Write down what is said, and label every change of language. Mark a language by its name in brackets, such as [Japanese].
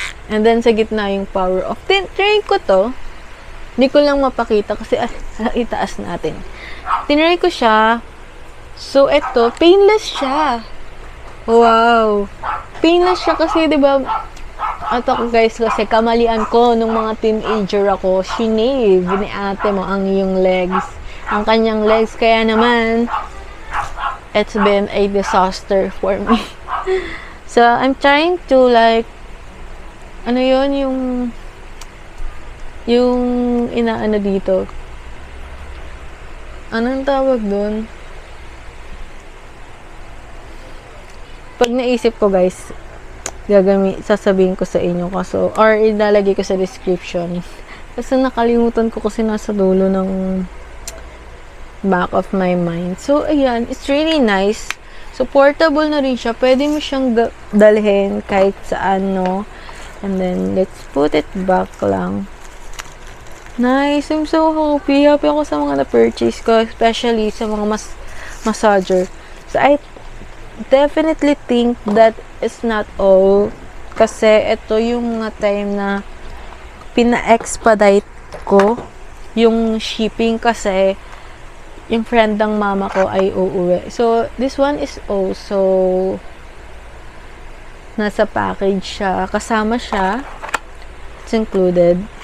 [Filipino] And then, sa gitna yung power off. Tinry ko to. Hindi ko lang mapakita kasi itaas natin. Tinry ko siya. So, ito, painless siya. Wow. Painless siya kasi, di ba, ito guys, kasi kamalian ko nung mga teenager ako, shinave ni ate mo ang iyong legs. Ang kanyang legs. [English] Kaya naman, it's been a disaster for me. So, I'm trying to like, [Filipino] ano yun, yung inaano dito. Anong tawag dun? Pag naisip ko guys, sasabihin ko sa inyo kaso, or ilalagay ko sa description. Kasi nakalimutan ko kasi nasa dulo ng [English] back of my mind. So, ayan, it's really nice. So, portable na rin siya. [Filipino] Pwede mo siyang dalhin kahit saan, no? [English] And then, let's put it back lang. Nice. I'm so happy. [Filipino] Happy ako sa mga na-purchase ko. Especially sa mga massager. [English] So, I definitely think that is not all. [Filipino] Kasi, ito yung mga time na pina-expedite ko yung shipping kasi yung friend ng mama ko ay uuwi. [English] So, this one is also [Filipino] nasa package siya. Kasama siya. [English] It's included.